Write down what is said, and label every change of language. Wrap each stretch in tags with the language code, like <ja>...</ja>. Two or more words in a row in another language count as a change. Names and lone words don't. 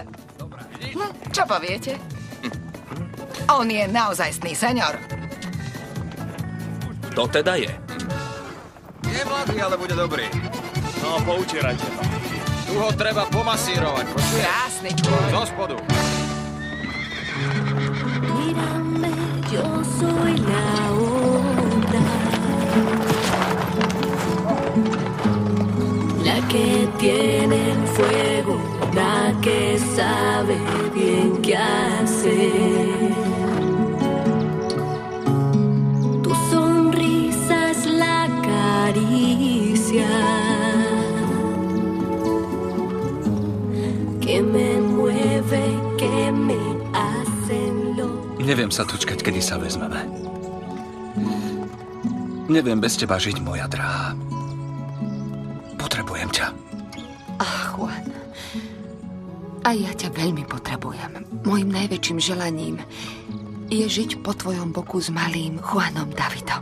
<sk>Čo poviete? On je naozajstný senior. To teda je. Je mladý, ale bude dobrý. No, poutierajte to. Tu ho treba pomasírovať, počuješ? Krásny kôň. Zo spodu.</sk> <es>Mírame, yo soy la otra, la que tiene el fuego, la que sabe bien qué hacer. Tu sonrisa es la caricia que me mueve, que me hace lo...</es> <sk>Neviem sa dočkať, kedy sa vezmeme. Neviem bez teba žiť, moja drahá. Potrebujem ťa. Juan, a ja ťa veľmi potrebujem. Mojím najväčším želaním je žiť po tvojom boku s malým Juanom Davidom.</sk>